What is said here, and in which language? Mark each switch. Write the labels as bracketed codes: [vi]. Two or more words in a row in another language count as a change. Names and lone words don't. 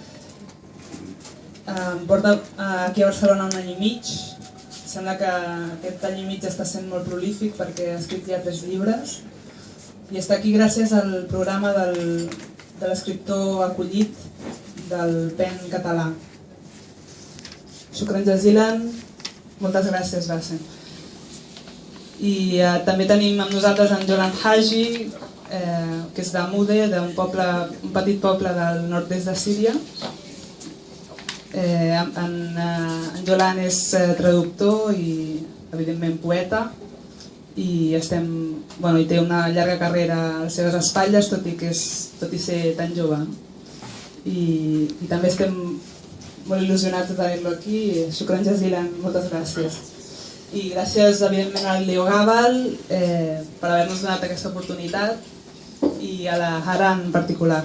[ca] Porta aquí a Barcelona un any i mig. Sembla que aquest any i mig està sent molt prolífic perquè ha escrit ja 3 llibres i està aquí gràcies al programa de l'escriptor acollit del PEN català. [ar] شكرا جزيلا, [ca] moltes gràcies, Bassem. I també tenim amb nosaltres en Jolan Haji, que és d'Amude, un petit poble del nord-est de Síria. En Jolan és traductor i, evidentment, poeta, i té una llarga carrera a les seves espatlles, tot i ser tan jove. I també estem molt il·lusionats de tenir-lo aquí. [ar] شكرا جزيلا, [ca] moltes gràcies. I gràcies, evidentment, al Leo Gabal per haver-nos donat aquesta oportunitat i a la Hara en particular.